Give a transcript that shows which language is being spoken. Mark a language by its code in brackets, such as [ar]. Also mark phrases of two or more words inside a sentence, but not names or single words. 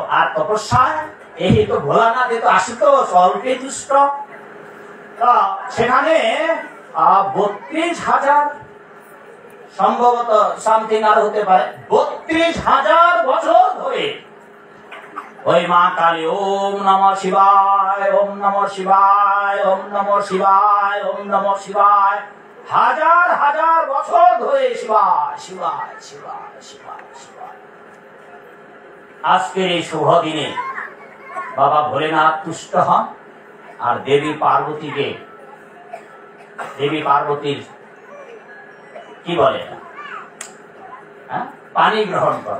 [bn] আর তপস্যায় এই তো ভোলানাথ তো আশুতোষ অল্পে দুষ্ট, সেখানে 32,000 সম্ভবত সামথিং আর হতে পারে 32,000 বছর ধরে ওই মা কালী [sa] ওম নমঃ শিবায়, ওম নমঃ শিবায়, [bn] ওম নমঃ শিবায়, ওম নমঃ শিবায়, হাজার হাজার বছর ধরে শিবায় শিবায় শিবায় শিবায় শিবায়। আজকের এই শুভ দিনে বাবা ভোলেনাথ তুষ্ট হন আর দেবী পার্বতীর কি বলে পানি গ্রহণ করে।